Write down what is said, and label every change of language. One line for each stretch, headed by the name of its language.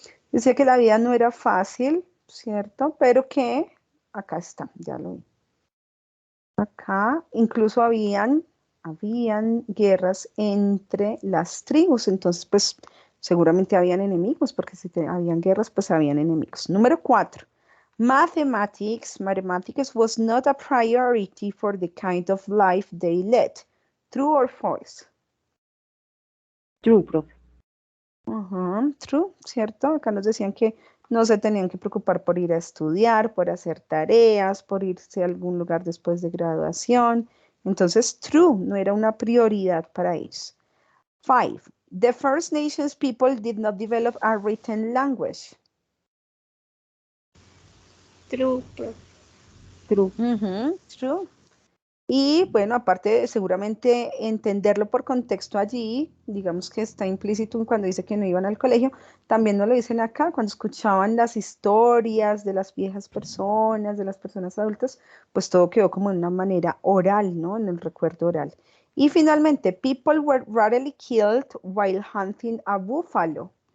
Spanish: Decía que la vida no era fácil, ¿cierto? Pero que, acá está, ya lo vi. Acá incluso habían guerras entre las tribus, entonces pues seguramente habían enemigos, porque si habían guerras, pues habían enemigos. Número 4.
English: Mathematics was not a priority for the kind of life they led. True or false? True, profe. True,
Spanish: ¿cierto? Acá nos decían que no se tenían que preocupar por ir a estudiar, por hacer tareas, por irse a algún lugar después de graduación. Entonces,
English: true,
Spanish: no era una prioridad para ellos. 5.
English: The First Nations people did not develop a written language. True, profe. True. True.
Spanish: Y bueno, aparte de seguramente entenderlo por contexto allí, digamos que está implícito cuando dice que no iban al colegio, también nos lo dicen acá, cuando escuchaban las historias de las viejas personas, de las personas adultas, pues todo quedó como de una manera oral, ¿no? En el recuerdo oral. Y finalmente,
English: people were rarely killed while hunting a buffalo.